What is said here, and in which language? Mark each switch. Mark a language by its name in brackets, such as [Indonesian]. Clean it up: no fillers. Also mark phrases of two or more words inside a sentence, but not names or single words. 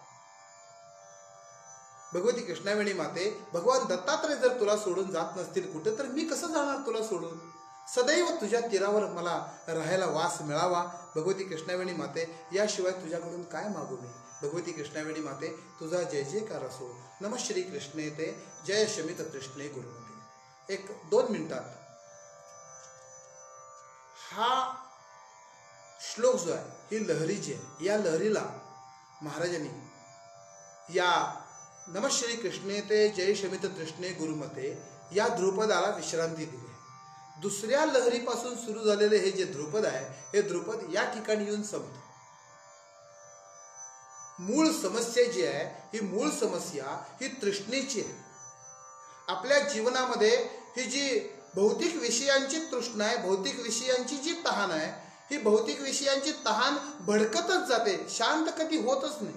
[Marathi] भगवती कृष्णावेणी माते, भगवान दत्तात्रय जर तुला सोडून जात नसतील कुठे, तर मी कसं जाणार तुला सोडून. सदैव तुझ्या तीरावर मला राहायला वास मिळावा. भगवती कृष्णावेणी माते, याशिवाय तुझ्याकडून काय मागू मी. भगवती कृष्णावेणी माते तुझा जय जयकार असो. [Sanskrit] नमः श्री कृष्णे ते जय शमित कृष्णे गुरुमते. [Marathi] 1-2 मिनिटात हा श्लोक जो आहे, ही लहरी जी आहे, या लहरीला महाराजांनी या [Sanskrit] नमः श्री कृष्णे ते जय शमित कृष्णे गुरुमते [Marathi] या ध्रुपदाला विश्रांती दिली. दुसऱ्या लहरीपासून सुरू झालेले हे जे ध्रुपद आहे, हे ध्रुपद या ठिकाणी येऊन संपतं. मूळ समस्या जी आहे, ही मूळ समस्या ही तृष्णेची आहे. आपल्या जीवनामध्ये ही जी भौतिक विषयांची तृष्णा आहे, भौतिक विषयांची जी तहान आहे, ही भौतिक विषयांची तहान भडकतच जाते, शांत कधी होतच नाही.